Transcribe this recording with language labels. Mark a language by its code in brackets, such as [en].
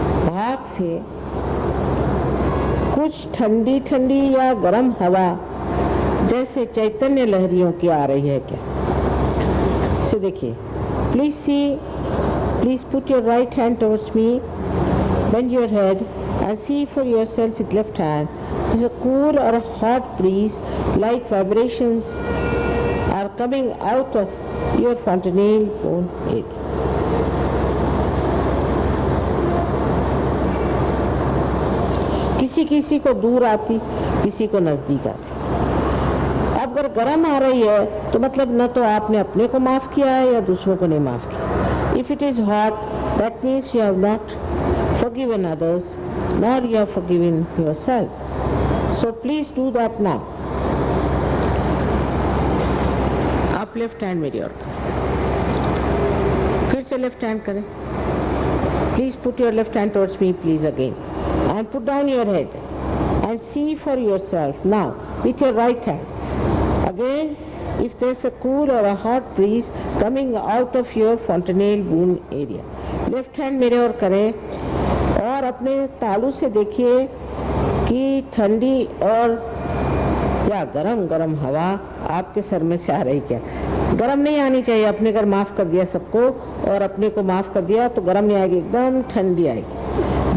[hi] भाग से कुछ ठंडी ठंडी या गर्म हवा जैसे चैतन्य लहरियों की आ रही है क्या? इसे देखिए. [en] Please see, please put your right hand towards me, bend your head and see for yourself with left hand. There's a cool or a hot breeze like vibrations are coming out of your fontanelle bone area. [hi] किसी किसी को दूर आती, किसी को नजदीक आती. अब अगर गर्म आ रही है तो मतलब न तो आपने अपने को माफ किया है या दूसरों को नहीं माफ किया. [en] If it is hot, that means you have not forgiven others, nor you have forgiven yourself. So please do that now. [hi] आप लेफ्ट हैंड मेरी ओर फिर से लेफ्ट हैंड करें. [en] Please put your left hand towards me please again and put down your head and see for yourself now with your right hand again if there's a cool or a hot breeze coming out of your fontanelle bone area. [hi] Left hand मेरे ओर करें और अपने तालू से देखिए कि ठंडी और या गरम गरम हवा आपके सर में से आ रही क्या. गरम नहीं आनी चाहिए. अपने घर माफ कर दिया सबको और अपने को माफ कर दिया तो गरम नहीं आएगी, एकदम ठंडी आएगी.